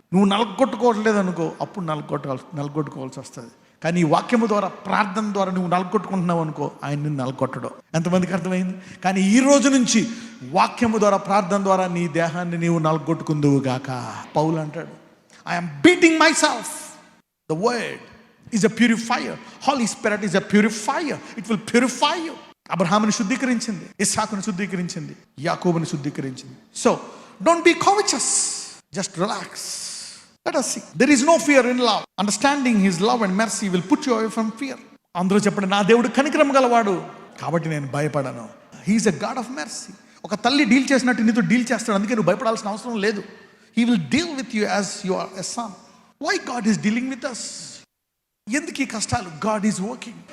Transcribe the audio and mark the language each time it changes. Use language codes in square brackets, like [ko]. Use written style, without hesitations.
[te] నువ్వు నలగొట్టుకోవట్లేదు అనుకో, అప్పుడు నలగొట్టుకోవాల్సి వస్తుంది. కానీ ఈ వాక్యము ద్వారా, ప్రార్థన ద్వారా నువ్వు నలగొట్టుకుంటున్నావు అనుకో, ఆయన నిన్ను నలగొట్టడు. ఎంతమందికి అర్థమైంది? కానీ ఈ రోజు నుంచి వాక్యము ద్వారా, ప్రార్థన ద్వారా నీ దేహాన్ని నీవు నలగొట్టుకుందువు గాక. పౌలు అంటాడు, [en] I'm beating myself. The word is a purifier. Holy Spirit is a purifier. It will purify you. [te] అబ్రహాముని శుద్ధీకరించింది, ఇస్సాకుని శుద్ధీకరించింది, యాకోబుని శుద్ధీకరించింది. [en] So don't be covetous. Just relax. Let us see. There is no fear in love. Understanding his love and mercy will put you away from fear. [te] అందరూ చెప్పండి, నా దేవుడు కనికరం గలవాడు కాబట్టి నేను భయపడను. [en] He is a God of mercy. [te] ఒక తల్లి డీల్ చేసినట్టు నీతో డీల్ చేస్తాడు. అందుకే నువ్వు భయపడాల్సిన అవసరం లేదు. [en] He will deal with you as you are a son. Why God is dealing with us? [te] ఎందుకు ఈ కష్టాలు? [en] God is working.